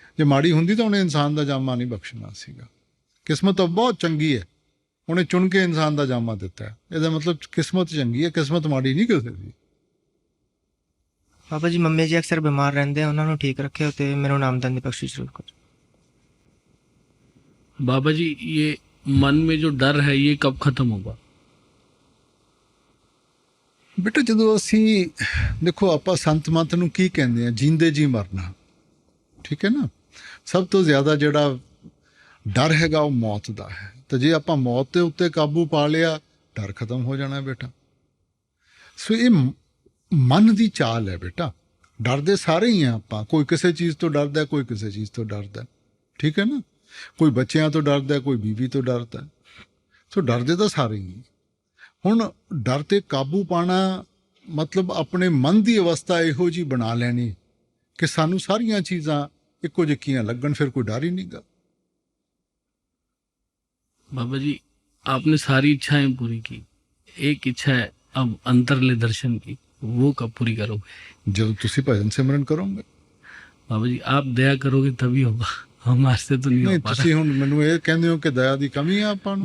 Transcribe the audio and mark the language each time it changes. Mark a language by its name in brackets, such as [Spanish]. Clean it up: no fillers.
[Punjabi] ਜੇ ਮਾੜੀ ਹੁੰਦੀ ਤਾਂ ਉਹਨੇ ਇਨਸਾਨ ਦਾ ਜਾਮਾ ਨਹੀਂ ਬਖਸ਼ਣਾ ਸੀਗਾ। ਕਿਸਮਤ ਤਾਂ ਬਹੁਤ ਚੰਗੀ ਹੈ, ਉਹਨੇ ਚੁਣ ਕੇ ਇਨਸਾਨ ਦਾ ਜਾਮਾ ਦਿੱਤਾ ਹੈ। ਇਹਦਾ ਮਤਲਬ ਕਿਸਮਤ ਚੰਗੀ ਹੈ, ਕਿਸਮਤ ਮਾੜੀ ਨਹੀਂ ਕਿਸੇ ਦੀ। ਬਾਬਾ ਜੀ ਮੰਮੀ ਜੀ ਅਕਸਰ ਬਿਮਾਰ ਰਹਿੰਦੇ ਆ, ਉਹਨਾਂ ਨੂੰ ਠੀਕ ਰੱਖਿਓ ਤੇ ਮੈਨੂੰ ਨਾਮਦਾਨ ਦੀ ਬਖਸ਼ਿਸ਼ ਜ਼ਰੂਰ ਕਰੋ। [Hindi] बाबा जी ये मन में जो डर है ये कब खत्म होगा? [Punjabi] ਬੇਟਾ ਜਦੋਂ ਅਸੀਂ ਦੇਖੋ, ਆਪਾਂ ਸੰਤ ਮਤ ਨੂੰ ਕੀ ਕਹਿੰਦੇ ਆ, ਜੀਂਦੇ ਜੀ ਮਰਨਾ। ਠੀਕ ਹੈ ਨਾ। ਸਭ ਤੋਂ ਜ਼ਿਆਦਾ ਜਿਹੜਾ ਡਰ ਹੈਗਾ ਉਹ ਮੌਤ ਦਾ ਹੈ। ਤਾਂ ਜੇ ਆਪਾਂ ਮੌਤ ਦੇ ਉੱਤੇ ਕਾਬੂ ਪਾ ਲਿਆ, ਡਰ ਖਤਮ ਹੋ ਜਾਣਾ ਬੇਟਾ। ਸੋ ਇਹ ਮਨ ਦੀ ਚਾਲ ਹੈ ਬੇਟਾ। ਡਰਦੇ ਸਾਰੇ ਹੀ ਆ ਆਪਾਂ, ਕੋਈ ਕਿਸੇ ਚੀਜ਼ ਤੋਂ ਡਰਦਾ, ਕੋਈ ਕਿਸੇ ਚੀਜ਼ ਤੋਂ ਡਰਦਾ। ਠੀਕ ਹੈ ਨਾ। ਕੋਈ ਬੱਚਿਆਂ ਤੋਂ ਡਰਦਾ, ਕੋਈ ਬੀਵੀ ਤੋਂ ਡਰਦਾ। ਸੋ ਡਰਦੇ ਤਾਂ ਸਾਰੇ ਹੀ। ਹੁਣ ਡਰ ਤੇ ਕਾਬੂ ਪਾਣਾ ਮਤਲਬ ਆਪਣੇ ਮਨ ਦੀ ਅਵਸਥਾ ਇਹੋ ਜਿਹੀ ਬਣਾ ਲੈਣੀ ਕਿ ਸਾਨੂੰ ਸਾਰੀਆਂ ਚੀਜ਼ਾਂ ਇੱਕੋ ਜਿਹੀਆਂ ਲੱਗਣ, ਫਿਰ ਕੋਈ ਡਰ ਹੀ ਨਹੀਂ ਗਾ। [Hindi] बाबा जी आपने सारी इच्छाएं पूरी की, एक इच्छा है अब अंतरले दर्शन की, वो कब पूरी करोगे? जब तुसी भजन सिमरन करोगे बाबा जी आप दया करोगे तभी होगा, हमारे से तो नहीं नहीं हो पा [Punjabi] तुसी हुण मैनू ये कहंदे हो कि दया दी कमी है आपां नूं?